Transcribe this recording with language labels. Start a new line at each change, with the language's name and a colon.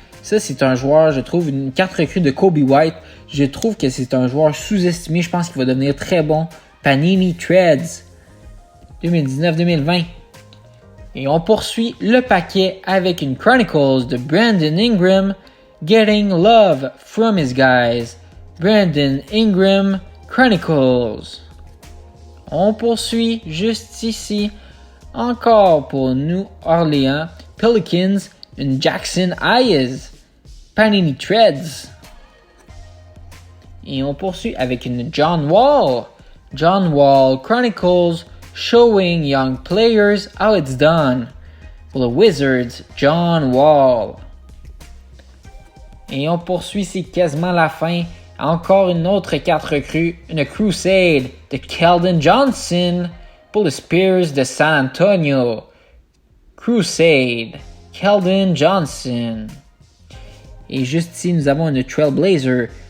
French: Ça, c'est un joueur, je trouve, une carte recrue de Kobe White. Je trouve que c'est un joueur sous-estimé. Je pense qu'il va devenir très bon. Panini Threads 2019-2020. Et on poursuit le paquet avec une Chronicles de Brandon Ingram.
English: Getting Love from His Guys.
French: Brandon Ingram Chronicles. On poursuit juste ici. Encore pour New Orleans Pelicans. Une Jackson Hayes. Panini Threads. Et on poursuit avec une John Wall.
English: John Wall Chronicles showing young players how it's done. For the Wizards, John Wall.
French: Et on poursuit, c'est quasiment la fin. Encore une autre carte recrue, une Crusade de Keldon Johnson pour les Spurs de San Antonio. Crusade, Keldon Johnson. Et juste ici, nous avons une Trailblazer.